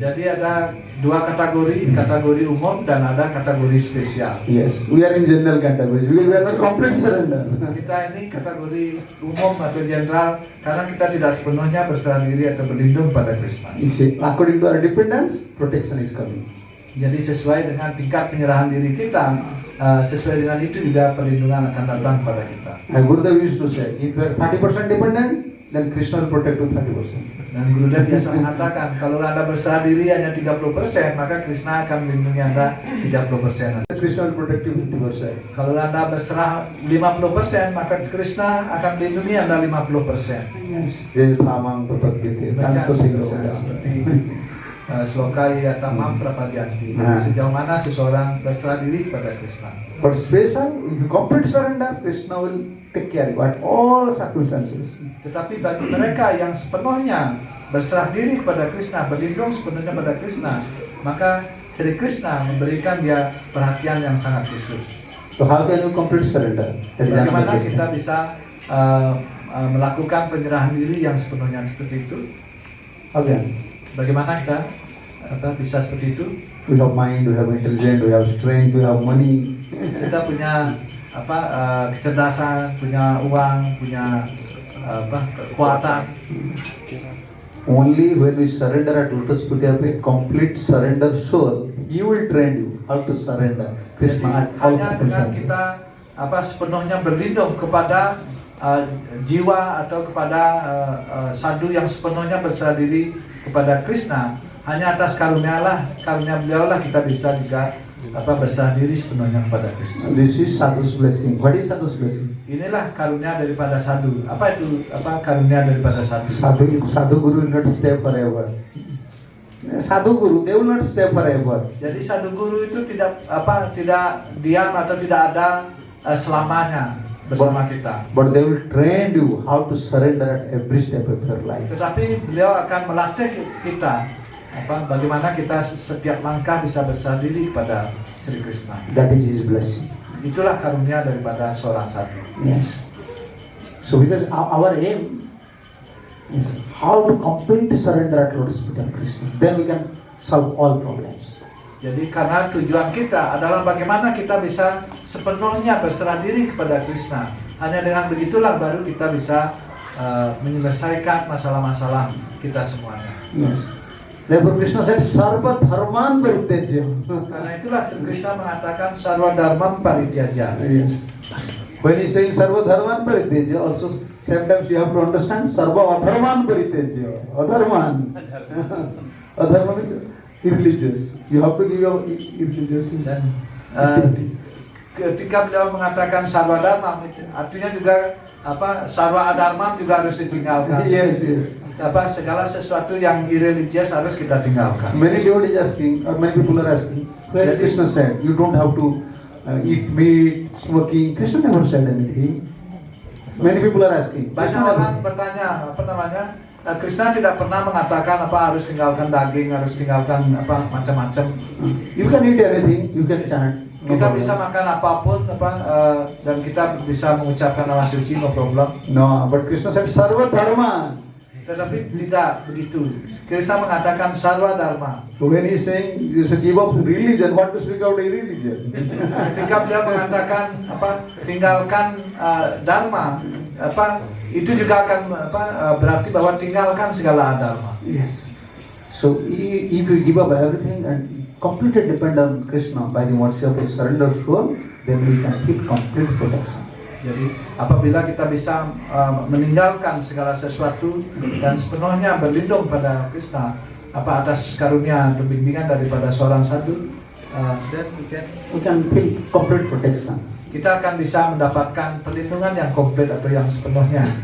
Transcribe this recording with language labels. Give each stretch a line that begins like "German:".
Indonesian: Jadi ada dua kategori, kategori umum dan ada kategori spesial.
English: Yes, we are in general categories. We are not complete surrender.
Indonesian: Kita ini kategori umum atau general karena kita tidak sepenuhnya berserah diri atau berlindung pada Krishna.
English: You see, according to our dependence, protection is coming.
Indonesian: Jadi sesuai dengan tingkat penyerahan diri kita, sesuai dengan itu juga perlindungan akan datang pada kita.
English: Gurudev used to say, if you are 30% dependent, then Krishna will protect you 30%.
Indonesian: Dan Gurudev biasa mengatakan, kalau Anda berserah diri hanya 30%, maka Krishna akan melindungi Anda 30%.
English: Krishna will protect you 50%.
Indonesian: Kalau Anda berserah 50%, maka Krishna akan melindungi Anda 50%.
English: Yes.
Sanskrit: Jai Ramang Tapat Gite.
English: Thanks for saying
Indonesian: Seperti
Sanskrit: Slokai Yatamam Prapadyanti.
Indonesian: Sejauh mana seseorang berserah diri kepada Krishna.
English: But special, if you complete surrender, Krishna will take care of you at all circumstances.
Indonesian: Tetapi bagi mereka yang sepenuhnya berserah diri kepada Krishna, berlindung sepenuhnya pada Krishna, maka Sri Krishna memberikan dia perhatian yang sangat khusus.
English: So how can you complete surrender? That is
Indonesian: Bagaimana
English: another question.
Indonesian: kita bisa melakukan penyerahan diri yang sepenuhnya seperti itu?
English: Again,
Indonesian: Bagaimana kita bisa seperti itu?
English: we have mind, we have intelligence, we have strength, we have money.
Indonesian: Kita punya kecerdasan, punya uang, punya kekuatan.
English: Only when we surrender at Lotus Feet of a complete surrender soul, He will train you how to surrender Krishna at all
Indonesian: Hanya dengan
English: circumstances.
Indonesian: kita sepenuhnya berlindung kepada jiwa atau kepada sadhu yang sepenuhnya berserah diri kepada Krishna, hanya atas karunia beliau lah kita bisa juga berserah diri sepenuhnya kepada Krishna.
English: This is sadhu's blessing. What is sadhu's blessing?
Indonesian: Inilah karunia daripada sadhu. Apa itu karunia daripada sadhu?
English: Sadhu guru will not stay forever. Sadhu guru, they will not stay forever.
Indonesian: Jadi sadhu guru itu tidak diam atau tidak ada selamanya bersama kita.
English: But they will train you how to surrender at every step of your life.
Indonesian: Tetapi beliau akan melatih kita bagaimana kita setiap langkah bisa berserah diri kepada Sri Krishna.
English: That is His blessing.
Indonesian: Itulah karunia daripada seorang sadhu.
English: Yes. So because our aim is how to completely surrender at Lotus Feet of Krishna. Then we can solve all problems.
Indonesian: Jadi karena tujuan kita adalah bagaimana kita bisa sepenuhnya berserah diri kepada Krishna. Hanya dengan begitulah baru kita bisa menyelesaikan masalah-masalah kita semuanya.
English: Yes. Therefore Krishna said, Sarva Dharman Parityaja.
Indonesian: Karena itulah Krishna mengatakan Sarva Dharmam Parityaja.
English: Yes. When he saying Sarva Dharman Parityaja, also sometimes you have to understand Sarva Adharman Parityaja. Adharman. Adharman is irreligious. You have to give your irreligious
Indonesian: Dan
English: activities.
Indonesian: ketika beliau mengatakan Sarva Dharmam, artinya juga Sarva Adharmam juga harus ditinggalkan.
English: Yes, yes.
Indonesian: Segala sesuatu yang irreligious harus kita tinggalkan.
English: Many devotees asking, or many people are asking, where Krishna said, you don't have to eat meat, smoking. Krishna never said anything. Many people are asking.
Indonesian: Banyak orang bertanya, Krishna tidak pernah mengatakan harus tinggalkan daging, harus tinggalkan macam-macam.
English: You can eat anything, you can chant. No
Indonesian: Kita
English: problem.
Indonesian: bisa makan apapun dan kita bisa mengucapkan nama suci,
English: no problem. No, but Krishna said, Sarva Dharma.
Indonesian: Tetapi tidak begitu. Krishna mengatakan Sarva Dharma.
English: So when he's saying, you say give up religion, what to speak about irreligion?
Indonesian: Ketika beliau mengatakan tinggalkan dharma, itu juga akan berarti bahwa tinggalkan segala dharma.
English: Yes. So if you give up everything and completely depend on Krishna by the mercy of a surrender soul, then we can feel complete protection.
Indonesian: Jadi apabila kita bisa meninggalkan segala sesuatu dan sepenuhnya berlindung pada Krishna atas karunia atau bimbingan daripada seorang sadhu,
English: then We can feel complete protection.
Indonesian: kita akan bisa mendapatkan perlindungan yang komplit atau yang sepenuhnya.